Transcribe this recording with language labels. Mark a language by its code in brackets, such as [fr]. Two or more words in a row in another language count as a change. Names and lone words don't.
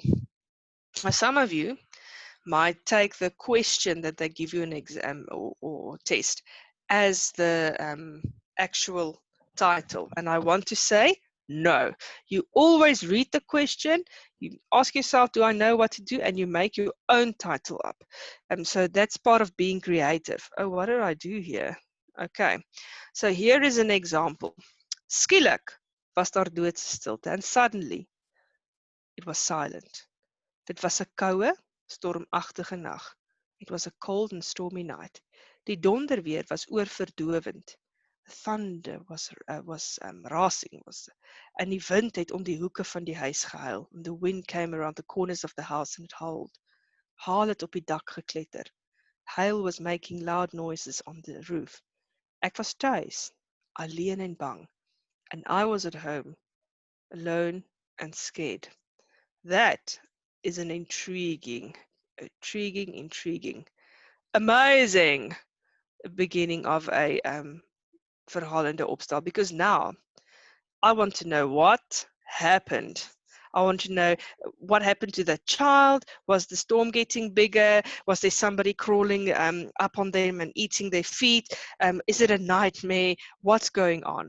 [en] Now, some of you might take the question that they give you an exam or test as the actual title. And I want to say, no. You always read the question, you ask yourself, do I know what to do? And you make your own title up. So that's part of being creative. Oh, what did I do here? Okay, so here is an example. [af] Skielik was daar doodse stilte, [en] and suddenly it was silent. [af] Dit was 'n koue, stormagtige nag. [en] It was a cold and stormy night. [af] Die donderweer was oorverdowend. [en] The thunder was racing, and [af] die wind het om die hoeke van die huis gehuil. [en] And the wind came around the corners of the house and it howled. [af] Haal het op die dak gekletter. [en] Hail was making loud noises on the roof. [af] Ek was tuis, alleen en bang, [en] and I was at home, alone and scared. That is an intriguing, amazing beginning of a [af] verhalende opstel, [en] because now I want to know what happened. I want to know what happened to the child. Was the storm getting bigger? Was there somebody crawling up on them and eating their feet? Is it a nightmare? What's going on?